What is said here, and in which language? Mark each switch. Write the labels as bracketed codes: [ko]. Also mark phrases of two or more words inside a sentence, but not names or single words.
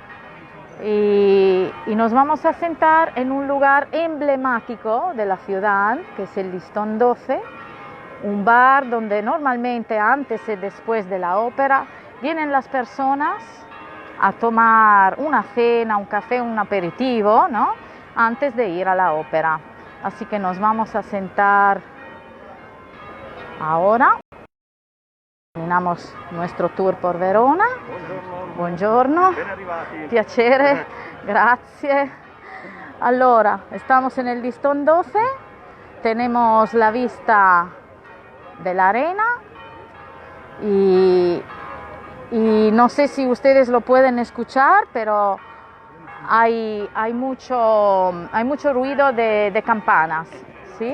[es] y nos vamos a sentar en un lugar emblemático de la ciudad, que es el Listón 12, un bar donde normalmente antes y después de la ópera vienen las personas a tomar una cena, un café, un aperitivo, ¿no?, antes de ir a la ópera. Así que nos vamos a sentar ahora. Terminamos nuestro tour por Verona. [it] Buongiorno, piacere, grazie. Allora, [es] estamos en el Listón 12, tenemos la vista de la arena y no sé si ustedes lo pueden escuchar, pero hay mucho ruido de campanas, ¿sí?